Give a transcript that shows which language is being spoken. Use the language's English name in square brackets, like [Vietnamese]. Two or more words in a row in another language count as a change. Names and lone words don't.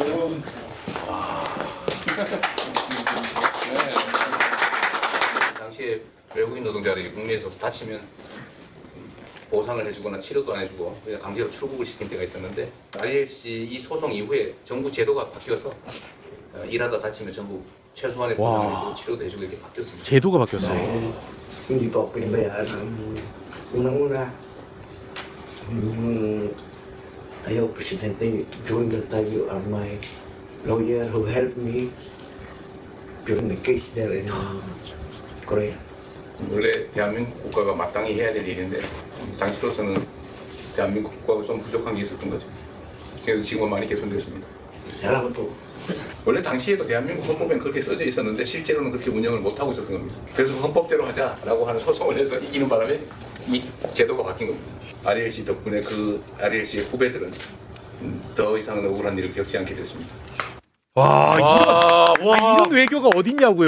[Korean] 당시에 외국인 노동자들이 국내에서 다치면 보상을 해주거나 치료도 안 해주고 그냥 강제로 출국을 시킨 때가 있었는데 RLC 이 소송 이후에 정부 제도가 바뀌어서 일하다 다치면 전부 최소한의 보상을 해주고 치료도 해주고 이렇게 바뀌었습니다. 제도가 바뀌었어. [Filipino] Hindi pa ako pinabayaan. Unang-una, ayaw [English] Presidente Junior Taguio are my lawyer who helped me during the case there in Korea. [Korean] 원래 대한민국 국가가 마땅히 해야 될 일인데 당시로서는 대한민국 국가가 좀 부족한 게 있었던 거죠. 그래서 지금은 많이 개선됐습니다. [Filipino] Salamat po. [Korean] 원래 당시에도 대한민국 헌법에는 그렇게 써져 있었는데 실제로는 그렇게 운영을 못하고 있었던 겁니다. 그래서 헌법대로 하자라고 하는 소송을 해서 이기는 바람에 이 제도가 바뀐 겁니다. RLC 덕분에 그 RLC의 후배들은 더 이상은 억울한 일을 겪지 않게 됐습니다. 와, 이런 외교가 어딨냐고요.